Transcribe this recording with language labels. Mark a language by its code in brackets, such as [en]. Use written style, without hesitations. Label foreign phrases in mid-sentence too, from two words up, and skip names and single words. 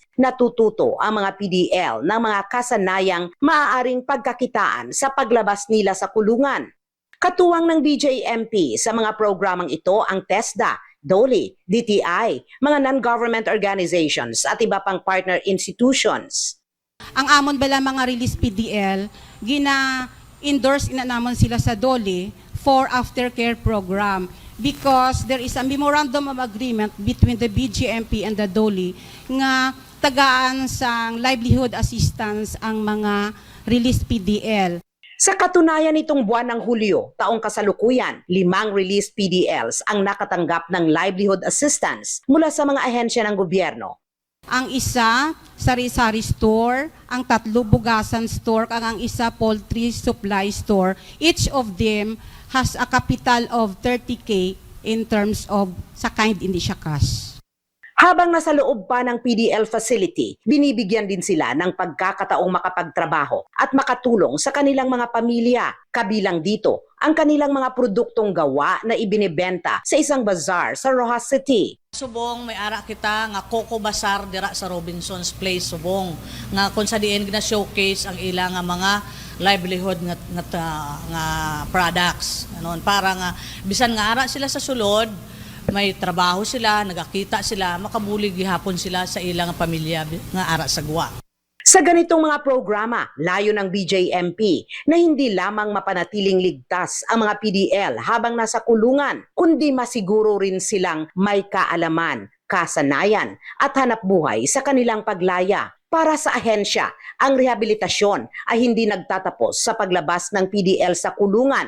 [tl] Natututo ang mga PDL ng mga kasanayang maaaring pagkakitaan sa paglabas nila sa kulungan. Katuwang ng BJMP sa mga programang ito ang TESDA, DOLE, DTI, mga non-government organizations at iba pang partner institutions. [hil] Ang amon bala mga release PDL, gina-endorse namon sila sa DOLE [en] for aftercare program because there is a memorandum of agreement between the BJMP and the DOLE [hil] nga tagaan sang [en] livelihood assistance [hil] ang mga release PDL. [tl] Sa katunayan nitong buwan ng Hulyo, taong kasalukuyan, 5 released PDLs ang nakatanggap ng [en] livelihood assistance [tl] mula sa mga ahensya ng gobyerno. [hil] Ang isa, sari-sari store, ang 3 bugasan store, ang isa poultry supply store. [en] Each of them has a capital of 30K in terms of sa kind [tl] hindi siya [en] cash. [tl] Habang nasa loob pa ng PDL facility, binibigyan din sila ng pagkakataong makapagtrabaho at makatulong sa kanilang mga pamilya. Kabilang dito ang kanilang mga produktong gawa na ibinebenta sa isang bazaar sa Roxas City. [hil] Subong may ara kita nga Coco Bazaar dira sa Robinson's Place subong nga kung sa diin gina showcase ang ilang nga mga livelihood nga products anon para nga bisan nga ara sila sa sulod may trabaho sila, nagakita sila, makabulig gihapon sila sa ilang pamilya nga ara sa guwa. [tl] Sa ganitong mga programa, layo ng BJMP na hindi lamang mapanatiling ligtas ang mga PDL habang nasa kulungan, kundi masiguro rin silang may kaalaman, kasanayan at hanap buhay sa kanilang paglaya. Para sa ahensya, ang rehabilitasyon ay hindi nagtatapos sa paglabas ng PDL sa kulungan.